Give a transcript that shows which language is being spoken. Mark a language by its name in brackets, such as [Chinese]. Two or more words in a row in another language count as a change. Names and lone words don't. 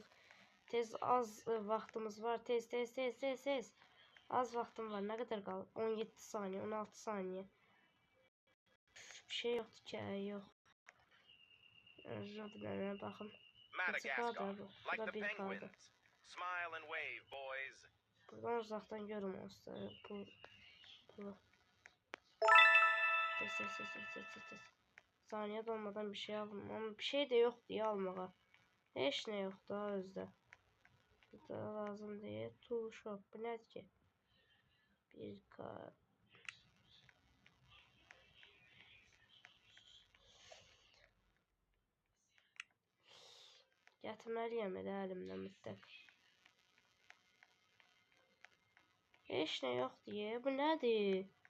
[Azerbaijani] Tez az vaxtımız var. Tez. Az vaxtım var. [Turkish] Ne kadar [Azerbaijani] qalıb? 17 saniye, 16 saniye. [Turkish] Bir şey yoktu ki, yok. Özür bakın. Madagascar, bu. like Burada the bir kaldı. [English] penguins. Smile and wave, boys. [Turkish] Buradan uzaktan görüm olsa. Bu. Tez. Saniye dolmadan bir şey aldım. Ama bir şey de yok diye almağa. Hiç ne yok daha özde. Bu da lazım diye. [English] Tool shop. [Turkish] Bu ne ki? 1K. [Azerbaijani] Gətirməliyəm elə əlimdən mütləq. Heç nə yox deyə. Bu nədir?